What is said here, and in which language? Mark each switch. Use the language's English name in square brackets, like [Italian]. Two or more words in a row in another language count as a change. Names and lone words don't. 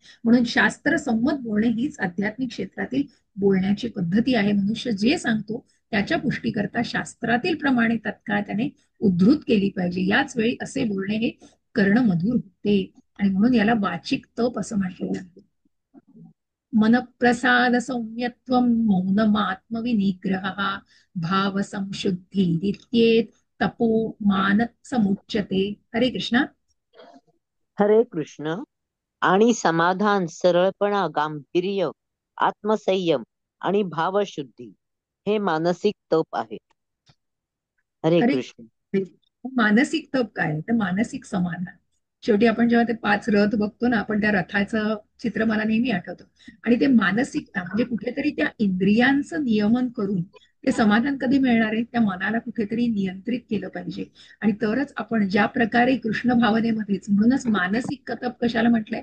[Marathi] म्हणून शास्त्र संमत बोलणे हीच आध्यात्मिक क्षेत्रातील बोलण्याची पद्धती आहे. मनुष्य जे सांगतो त्याच्या पुष्टीकरता शास्त्रातील प्रमाणे तत्काळ त्याने उद्धृत केली पाहिजे. याच वेळी असे बोलणे हे कर्णमधुर होते. आणि म्हणून याला वाचिक तप असं म्हटलेलं आहे. [Sanskrit] मनप्रसाद सौम्यत्वं मौनमात्मविनिग्रहः भाव संशुद्धिरित्येत तपो मान समुच्यते. हरे कृष्णा. [Marathi] हरे कृष्ण. आणि समाधान, सरळपणा, गांभीर्य, आत्मसंयम आणि भावशुद्धी हे मानसिक तप आहेत. हरे हरे कृष्ण. मानसिक तप काय आहे? तर मानसिक समाधान. शेवटी आपण जेव्हा ते 5 रथ बघतो ना, आपण त्या रथाचं चित्र मला नेहमी आठवतं. आणि ते मानसिकता म्हणजे कुठेतरी त्या इंद्रियांचं नियमन करून ते समाधान कधी मिळणार आहे? त्या मनाला कुठेतरी नियंत्रित केलं पाहिजे. आणि तरच आपण ज्या प्रकारे कृष्ण भावनेमध्येच, म्हणूनच मानसिक तप कशाला म्हटलंय?